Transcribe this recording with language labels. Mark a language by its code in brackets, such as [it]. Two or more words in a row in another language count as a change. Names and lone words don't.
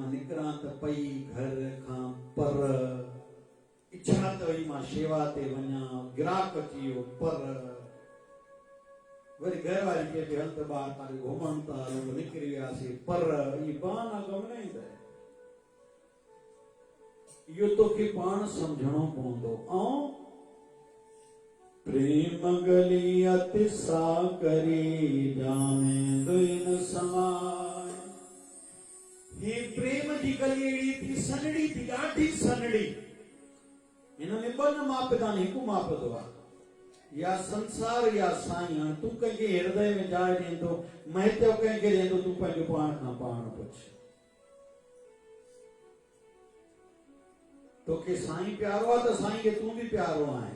[sd] मां निकिरां त पई घर खां पर, इच्छा त हुई मां शेवा ते वञा, ग्राहक अची वियो पर, वरी घर वारी खे हल त ॿार काॾे घुमण था, निकिरी वियासीं पर, ई बहाना कम न ईंदा। इहो तोखे पाण सम्झणो पवंदो। [hi] ऐं प्रेम गली अति सा करी जाने दुइन समाय। [sd] हे प्रेम जी गली अहिड़ी थी, सनड़ी थी, ॾाढी सनड़ी। हिन में ॿ न मापदा, हिकु मापदो आहे, या संसार या साईं। हाणे तूं कंहिंखे हृदय में जाइ ॾींदो, महत्व कंहिंखे ॾींदो, तूं पंहिंजो पाण खां पाण पुछ। तोखे साईं प्यारो आहे त साईं खे तूं बि प्यारो आहे।